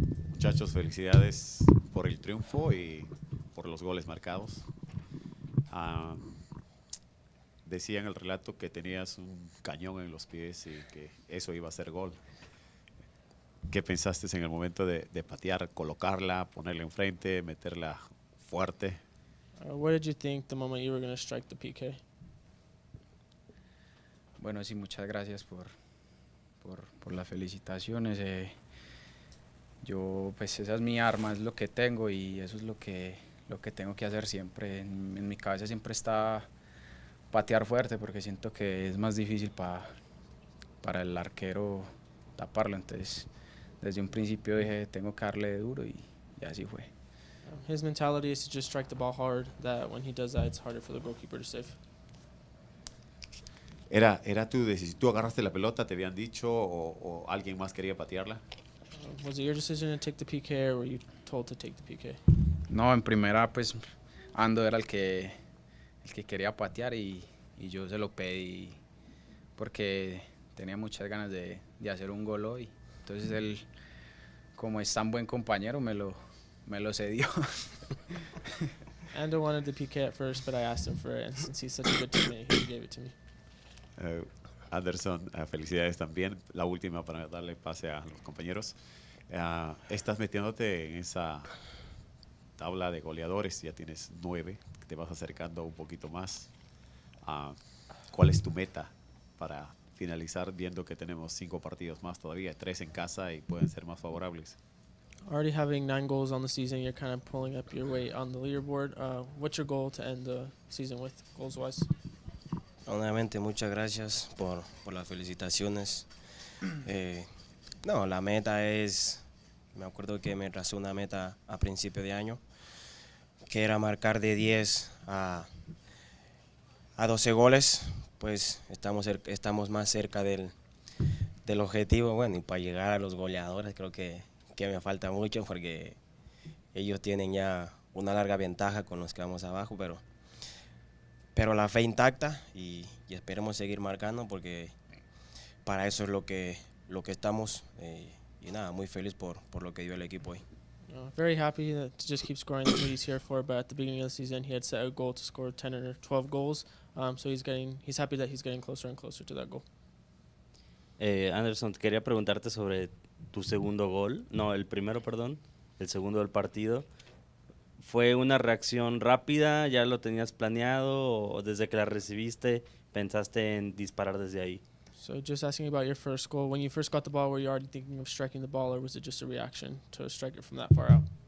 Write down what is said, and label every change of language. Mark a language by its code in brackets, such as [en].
[es] Muchachos, felicidades por el triunfo y por los goles marcados. Decía en el relato que tenías un cañón en los pies y que eso iba a ser gol. ¿Qué pensaste en el momento de patear, colocarla, ponerla enfrente, meterla fuerte? [en] What did you think the moment you were going to strike the PK? [es] Bueno, sí, muchas gracias por las felicitaciones. Yo, pues esa es mi arma, es lo que tengo y eso es lo que tengo que hacer siempre. En mi cabeza siempre está patear fuerte porque siento que es más difícil para el arquero taparlo. Entonces, desde un principio dije, tengo que darle duro y así fue. [en] His mentality is to just strike the ball hard, that when he does that, it's harder for the goalkeeper to save. [es] ¿Era tu decisión? ¿Tú agarraste la pelota, te habían dicho, o alguien más quería patearla? [en] Was it your decision to take the PK or were you told to take the PK? [es] No, en primera pues Ando era el que quería patear y yo se lo pedí porque tenía muchas ganas de hacer un gol hoy. Entonces él, como es tan buen compañero, me lo cedió. [en] Ando wanted the PK at first, but I asked him for it, and since he's such a good teammate, he gave it to me. [es] Anderson, felicidades también. La última para darle pase a los compañeros. Estás metiéndote en esa tabla de goleadores, ya tienes 9, te vas acercando un poquito más. ¿Cuál es tu meta para finalizar, viendo que tenemos 5 partidos más todavía, 3 en casa y pueden ser más favorables? [en] Already having 9 goals on the season, you're kind of pulling up your weight on the leaderboard. What's your goal to end the season with, goals-wise? [es] Nuevamente, muchas gracias por las felicitaciones. No, la meta es, me acuerdo que me trazé una meta a principio de año, que era marcar de 10 a 12 goles, pues estamos más cerca del objetivo. Bueno, y para llegar a los goleadores creo que me falta mucho porque ellos tienen ya una larga ventaja con los que vamos abajo, pero la fe intacta y esperemos seguir marcando porque para eso es lo que estamos y nada, muy feliz por lo que dio el equipo hoy. [en] Very happy to just keep scoring. That's what he's here for. But at the beginning of the season, he had set a goal to score 10 or 12 goals. So he's happy that he's getting closer and closer to that goal. [es] Anderson, quería preguntarte sobre tu segundo gol. No, el primero, perdón. El segundo del partido. ¿Fue una reacción rápida? ¿Ya lo tenías planeado? ¿O desde que la recibiste pensaste en disparar desde ahí? [en] So just asking about your first goal. When you first got the ball, were you already thinking of striking the ball, or was it just a reaction to strike it from that far out?